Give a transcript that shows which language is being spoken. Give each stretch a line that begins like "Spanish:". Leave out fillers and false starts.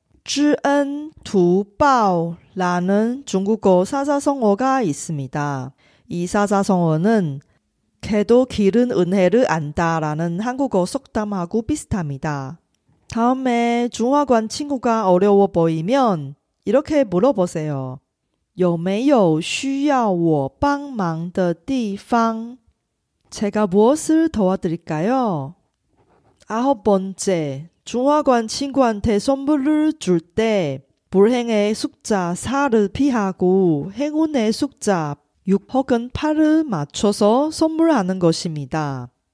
Korean: 知恩图报라는 중국어 사자성어가 있습니다. 이 사자성어는 개도 기른 은혜를 안다 라는 한국어 속담하고 비슷합니다. 다음에 중화관 친구가 어려워 보이면 이렇게 물어보세요.
Chinese: 有没有需要我帮忙的地方?
Korean: 제가 무엇을 도와드릴까요? 9번째, 중화관 친구한테 선물을 줄 때 불행의 숫자 4를 피하고 행운의 숫자 6 혹은 8을 맞춰서 선물하는 것입니다.